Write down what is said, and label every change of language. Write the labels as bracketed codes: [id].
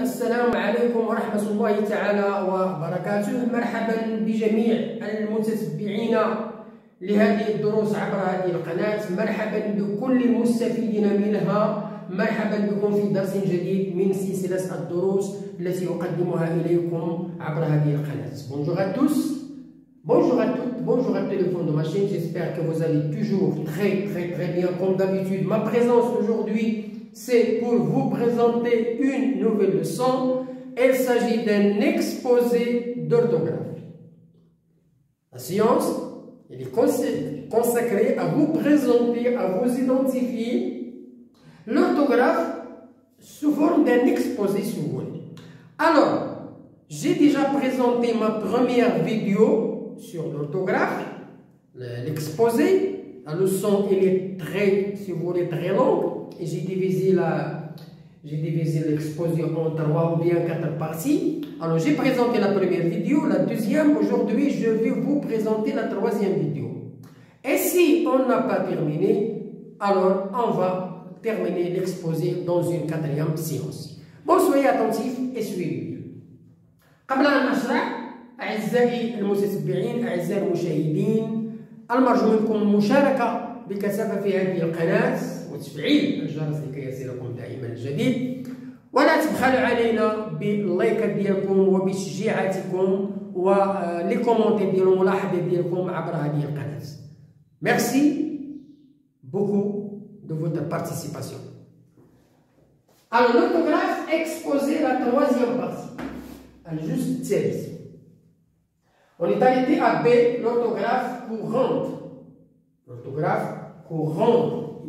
[ar] السلام عليكم ورحمة الله تعالى وبركاته. مرحبا بجميع المتتبعين لهذه الدروس عبر هذه القناة. مرحبا بكل المستفيدين منها. مرحبا بكم في درس جديد من سلسلة الدروس التي أقدمها إليكم عبر هذه القناة. [fr] Bonjour à tous, bonjour à toutes, bonjour à tous les fonds de ma chaîne. J'espère que vous allez toujours très bien comme d'habitude. Ma présence aujourd'hui, c'est pour vous présenter une nouvelle leçon. Il s'agit d'un exposé d'orthographe. La science, elle est consacrée à vous présenter, à vous identifier l'orthographe sous forme d'un exposé si vous voulez. Alors, j'ai déjà présenté ma première vidéo sur l'orthographe, l'exposé. La leçon, elle est très, si vous voulez, très longue. Et j'ai divisé l'exposé en 3 ou bien 4 parties. Alors, j'ai présenté la première vidéo, la deuxième. Aujourd'hui, je vais vous présenter la troisième vidéo. Et si on n'a pas terminé, alors on va terminer l'exposé dans une quatrième séance. Bon, soyez attentifs et suivez. [ar] قبل أن أشرح أعزائي المتتبعين أعزائي المشاهدين المرجو منكم المشاركة بكثافة في هذه القناة وتفعيل الجرس لكي يصلكم دائما الجديد، ولا تبخلوا علينا باللايكات ديالكم وبتشجيعاتكم ولي كومونتي ديال الملاحظات ديالكم عبر هذه القناة. [fr] Merci beaucoup de votre participation. Alors, l'orthographe exposé la troisième partie. Juste celle-ci. On est arrêté à B, l'orthographe courante. L'orthographe courante.